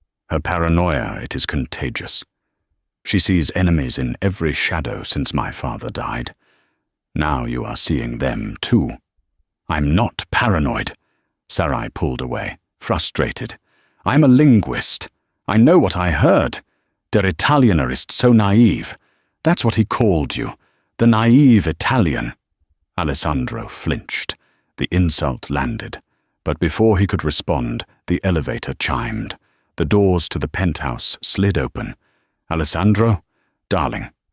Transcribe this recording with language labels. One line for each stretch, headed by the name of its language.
English: Her paranoia, it is contagious. She sees enemies in every shadow since my father died. Now you are seeing them too." "I'm not paranoid," Sarai pulled away, frustrated. "I'm a linguist. I know what I heard.
German: Der Italiener ist so naive.
English: That's what he called you, the naive Italian." Alessandro flinched. The insult landed, but before he could respond, the elevator chimed. The doors to the penthouse slid open. "Alessandro, darling."